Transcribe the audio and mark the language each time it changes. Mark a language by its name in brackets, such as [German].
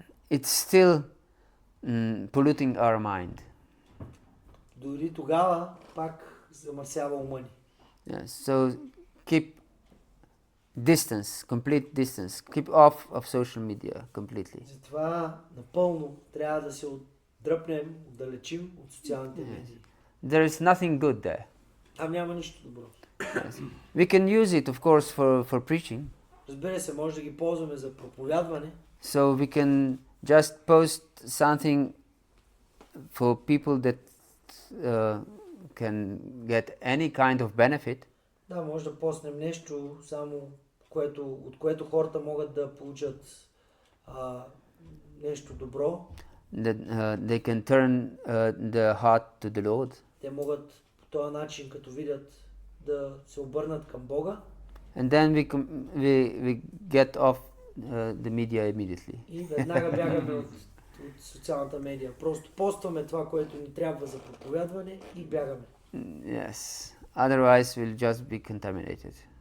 [English] it's still polluting our mind. [Bulgarian] дори тогава пак замърсява ума ни. [English] Yes. So keep distance, complete distance. Keep off of social media completely. [Bulgarian] Затова напълно трябва да се отдръпнем, отдалечим от социалните медии. [English] There is nothing good there. [Bulgarian] Там няма нищо добро. [English] Yes. We can use it, of course, for preaching. [Bulgarian] Разбира се, може да ги ползваме за проповядване. [English] So we can just post something for people that can get any kind of benefit. [Bulgarian] Да, може да постнем нещо, само от което хората могат да получат нещо добро. [English] That they can turn their heart to the Lord. [Bulgarian] Те могат по този начин, като видят, да се обърнат към Бога. [English] And then we get off the media immediately. [Bulgarian] И веднага бягаме от социалната медия. Просто постваме това, което ни трябва за проповядване и бягаме. [English] Yes. Otherwise we'll just be contaminated.